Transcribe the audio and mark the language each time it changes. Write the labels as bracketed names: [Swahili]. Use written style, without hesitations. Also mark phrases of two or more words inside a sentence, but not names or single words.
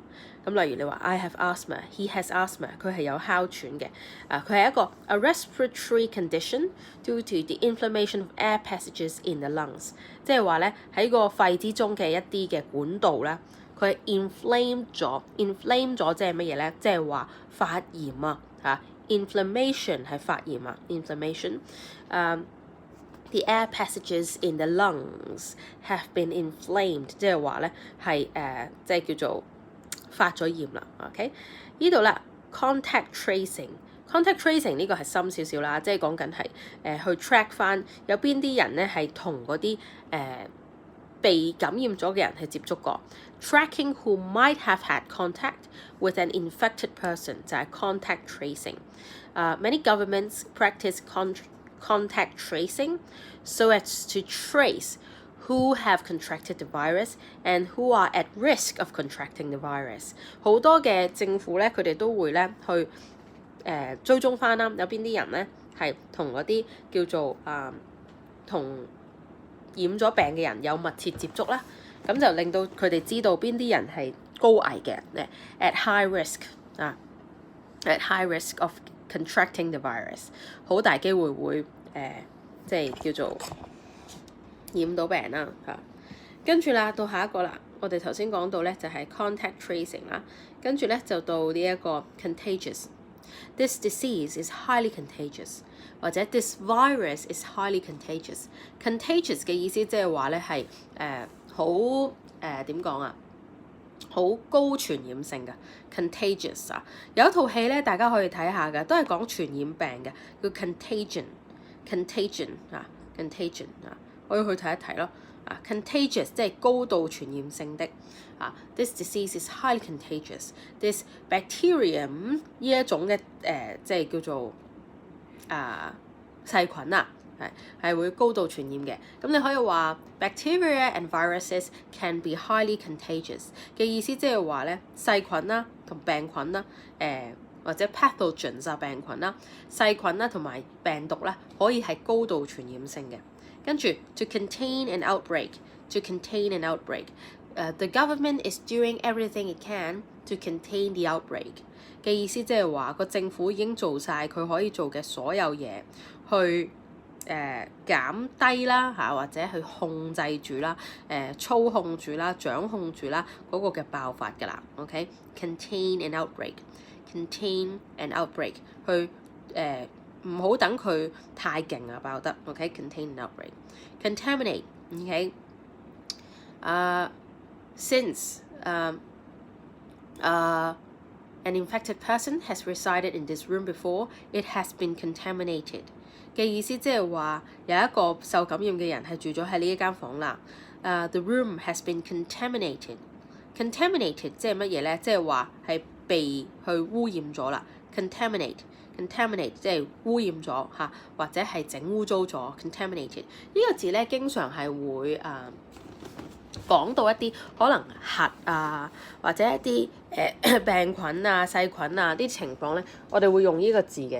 [Cantonese] 咁例如你話 [English] I have asthma, he has asthma， [Cantonese] 佢係有哮喘嘅。佢係一個 [English] a respiratory condition due to the inflammation of air passages in the lungs， [Cantonese] 即係話咧喺個肺之中嘅一啲嘅管道啦，佢係 inflame 咗即係乜嘢咧？即係話發炎啊嚇 [English] inflammation [Cantonese] 係發炎啊 [English] inflammation。The air passages in the lungs have been inflamed， [Cantonese] 即係話咧係即係叫做發咗炎啦 ，OK？呢度啦 [English] contact tracing [Cantonese] 呢個係深少少啦，即係講緊係去 track 翻有邊啲人咧係同嗰啲被感染咗嘅人係接觸過 ， [English] tracking who might have had contact with an infected person [Cantonese] 就係 [English] contact tracing。 Many governments practice contact tracing so as to trace who have contracted the virus and who are at risk of contracting the virus。 [Cantonese] 好多嘅政府咧，佢哋都會咧去追蹤翻啦，有邊啲人咧係同嗰啲叫做同染咗病嘅人有密切接觸啦，咁就令到佢哋知道邊啲人係高危嘅 [English] at high risk at high risk of contracting the virus， [Cantonese] 好大機會會即係叫做染到病啦嚇。跟住啦，到下一個啦，我哋頭先講到咧就係 [English] contact tracing [Cantonese] 啦，跟住咧就到呢一個 [English] contagious。This disease is highly contagious， [Cantonese] 或者 [English] this virus is highly contagious。contagious [Cantonese] 嘅意思即係話咧係好點講啊？好高傳染性嘅 contagious 啊，有一套戲咧大家可以睇下嘅，都係講傳染病嘅，叫 contagion 啊，可以去睇一睇咯。contagious 即係高度傳染性的。 [English] This disease is highly contagious。This bacterium [Cantonese] 呢一種嘅即係叫做細菌啊，係會高度傳染嘅。咁你可以話 [English] bacteria and viruses can be highly contagious [Cantonese] 嘅意思，即係話咧細菌啦同病菌啦，或者 pathogens 病菌啦、細菌啦同埋病毒啦，可以係高度傳染性嘅。 [English] 跟住 to contain an outbreak，the government is doing everything it can to contain the outbreak [Cantonese] 嘅意思，即係話個政府已經做晒佢可以做嘅所有嘢去減低啦或者去控制住啦、操控住啦、掌控住啦嗰個嘅爆發㗎啦。 [English] OK，contain an outbreak， [Cantonese] 去唔好等佢太勁啊爆得。 [English] OK，contain an outbreak。contaminate。OK，since an infected person has resided in this room before, it has been contaminated [Cantonese] 嘅意思，即係話有一個受感染嘅人係住咗喺呢一間房啦。 [English] The room has been contaminated。contaminated [Cantonese] 即係乜嘢咧？即係話係被去污染咗啦。contaminate 即係污染咗或者係整污糟咗。contaminated 呢個字咧，經常係會講到一啲可能核或者一啲病菌細菌啲情況咧，我哋會用呢個字嘅。